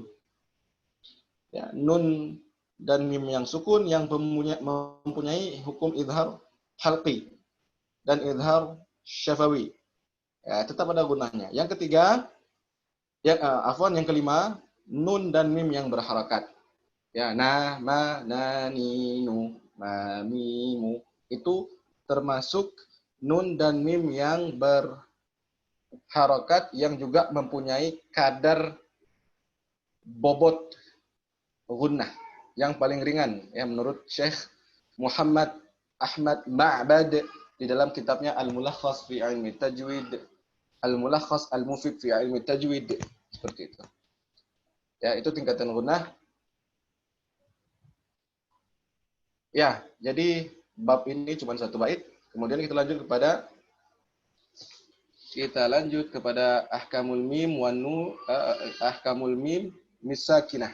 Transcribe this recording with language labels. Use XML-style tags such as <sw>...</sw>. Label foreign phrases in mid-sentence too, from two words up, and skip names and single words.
<id>Ya, nun dan mim yang sukun yang mempunyai hukum</id> <ar>إظهار حلقي</ar> <id>dan</id> <ar>إظهار شفوي.</ar> <id>Ya, tetap ada gunanya. Yang ketiga, yang kelima, nun dan mim yang berharakat. Ya,</id> <ar>نَ مَ نَ نِ نُ مَ مِ مُ.</ar> <id>Itu termasuk nun dan mim yang berharakat yang juga mempunyai kadar bobot gunnah yang paling ringan ya menurut Syekh Muhammad Ahmad Ma'bad di dalam kitabnya Al-Mulakhas fi Ilmi Tajwid, Al-Mulakhas Al-Mufid fi Ilmi Tajwid, seperti itu. Ya, itu tingkatan gunnah. Ya, jadi bab ini cuma satu bait. Kemudian kita lanjut kepada</id> <ar>أحكام الميم والنون أحكام الميم الساكنة.</ar>